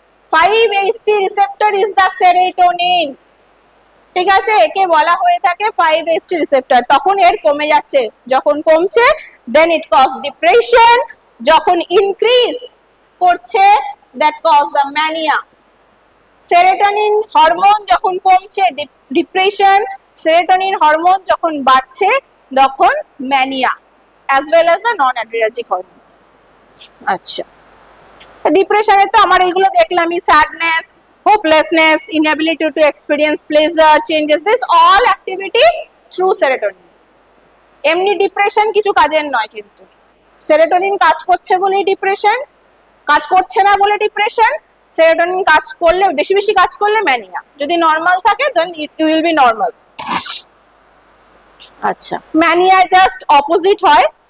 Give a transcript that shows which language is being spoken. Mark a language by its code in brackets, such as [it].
[en] 5-HT receptor is the serotonin. [bn] ঠিক আছে, একে বলা হয়ে থাকে 5-HT receptor। তখন এর কমে যাচ্ছে, যখন কমছে then it cause depression, যখন increase [en] করছে, that cause the mania. [bn] Serotonin hormone যখন কমছে, ডিপ্রেশন, সেরোটোনিন হরমোন যখন বাড়ছে, তখন mania as well as the non adrenergic hormone. [en] আচ্ছা, ডিপ্রেশনে তো আমার এইগুলো দেখলামই, sadness, hopelessness, inability to experience pleasure, changes, this all activity through serotonin. [bn] এমনি ডিপ্রেশন কিছু কাজের নয়, কিন্তু সেরোটোনিন কাজ করছে বলে ডিপ্রেশন, কাজ করছে না বলে ডিপ্রেশন। সেরোটোনিন কাজ করলে, বেশি বেশি কাজ করলে ম্যানিয়া, যদি নরমাল থাকে দেন ইট উইল বি নরমাল। আচ্ছা, ম্যানিয়া জাস্ট অপোজিট হয়।